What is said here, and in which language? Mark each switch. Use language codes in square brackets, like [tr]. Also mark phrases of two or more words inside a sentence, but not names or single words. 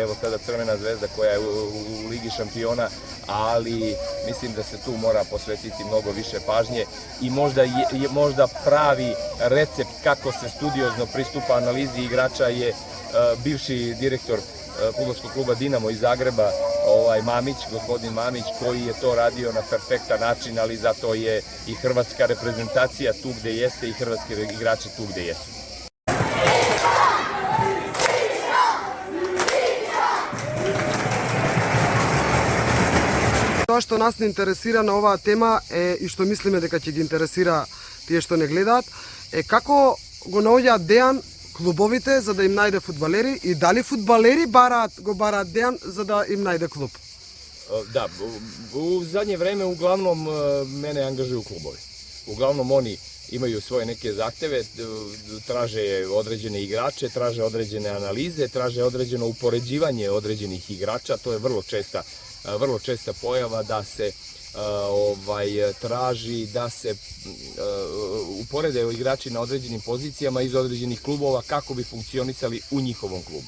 [sr] evo sada Crvena zvezda koja je u Ligi šampiona, ali mislim da se tu mora posvetiti mnogo više pažnje i možda pravi recept kako se studiozno pristupa analizi igrača je bivši direktor fudbalskog kluba Dinamo iz Zagreba, gospodin Mamić, koji je to radio na perfektan način, ali zato je i hrvatska reprezentacija tu gde jeste i hrvatski igrači tu gde jesu. [mk] Това што нас не интересира на оваа тема и што мислиме дека ќе ги интересира тие што не гледаат е како го наоѓаат Дејан клубовите за да им најде фудбалери и дали фудбалери го бараат Дејан за да им најде клуб? [sr] Da, u zadnje vreme uglavnom mene angažuju klubovi. Uglavnom oni imaju svoje neke zahteve, traže određene igrače, traže određene analize, traže određeno upoređivanje određenih igrača. To je vrlo česta pojava da se traži da se uporede igrači na određenim pozicijama iz određenih klubova kako bi funkcionisali u njihovom klubu.